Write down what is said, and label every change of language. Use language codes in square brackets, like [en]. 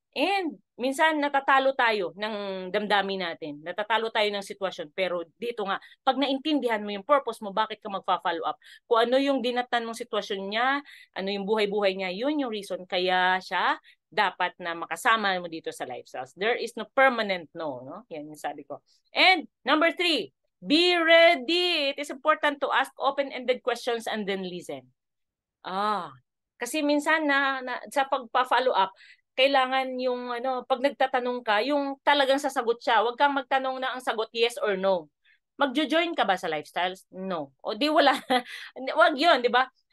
[tl] And minsan natatalo tayo ng damdamin natin. Natatalo tayo ng sitwasyon. Pero dito nga, pag naintindihan mo yung purpose mo, bakit ka magfa-follow up? Kung ano yung dinatan mong sitwasyon niya, ano yung buhay-buhay niya, yun yung reason. Kaya siya dapat na makasama mo dito sa lifestyles. [en] There is no permanent no. [tl] Yan yung sabi ko. [en] And number 3, be ready. It is important to ask open-ended questions and then listen. [tl] Kasi minsan sa pagpa-follow up, kailangan yung pag nagtatanong ka, yung talagang sasagot siya. Huwag kang magtanong na ang sagot yes or no. Magjo-join ka ba sa lifestyles? No. O di wala. Wag 'yun, 'di ba?